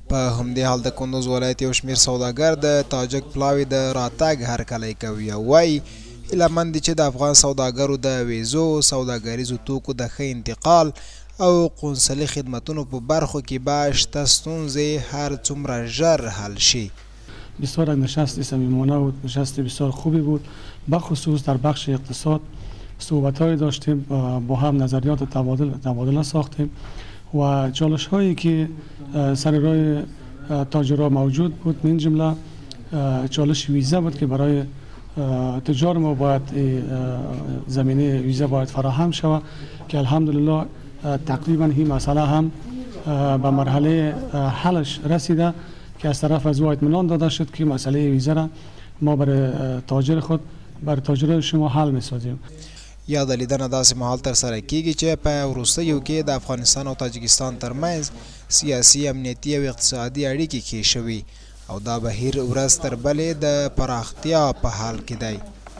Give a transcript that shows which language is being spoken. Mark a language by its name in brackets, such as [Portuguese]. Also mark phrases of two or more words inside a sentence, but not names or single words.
[Pashto] په همدې حال د کندوز ولایت یو شمېر سوداګر د تاجک پلاوي د راتګ هرکلی کوي او وایي هیله مند دي چې د افغان سوداګرو د ویزو، سوداګریزو توکو د ښه انتقال او قونسلي خدمتونو په برخو کې به شته ستونزې هر څومره ژر حل شي. [Persian] بسیار نشست صمیمانه بود، نشست بسیار خوبی بود. بخصوص در بخش اقتصاد صحبت‌هایی داشتیم، با هم نظریات تبادله ساختیم و چالش هایی که سر راه تاجرها موجود بود من جمله چالش ویزا بود که برای تجار ما باید زمینه ویزا باید فراهم شود که الحمدلله تقریبا این مسئله هم به مرحله حلش رسیده که از طرف از او اطمینان داده شد که مسئله ویزا را ما برای تاجر شما حل می‌سازیم. [Pashto] یا د لیدنه داسې مهال ترسره کیږي چې په وروستیو کې د افغانستان او تاجکستان ترمنځ سیاسي، امنیتي او اقتصادي اړیکې ښې شوي او دا بهیر ورځ تر بلې د پراختیا په حال کې دی.